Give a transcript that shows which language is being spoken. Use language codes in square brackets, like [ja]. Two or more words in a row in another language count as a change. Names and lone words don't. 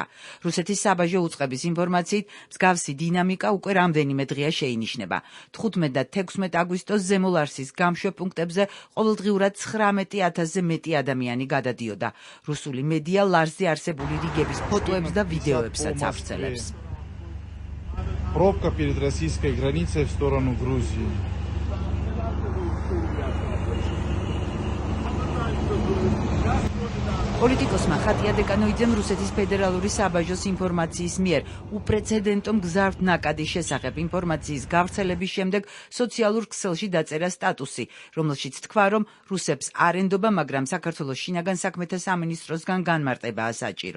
[ka] რუსეთის საბაჟო უწყების ინფორმაციით მსგავსი დინამიკა უკვე რამდენიმე დღეა შეინიშნება. 15 და 16 აგვისტოს ზემო ლარსის გამშვებ პუნქტებზე ყოველდღიურად 19,000-ზე მეტი ადამიანი გადადიოდა. რუსული მედია ლარსზე არსებული რიგების ფოტოებს და ვიდეოებსაც ავრცელებს. [ru] Пробка перед российской границей в сторону Грузии. [ka] პოლიტიკოსმა ხატია დეკანოიძემ რუსეთის ფედერალური საბაჟოს ინფორმაციის მიერ უპრეცედენტო მგზავრთ ნაკადის შესახებ ინფორმაციის გავრცელების შემდეგ სოციალურ ქსელში დაწერა სტატუსი, რომელშიც თქვა, რომ რუსებს არ ენდობა, მაგრამ საქართველოს შინაგან საქმეთა სამინისტროსგან განმარტებაა საჭირო.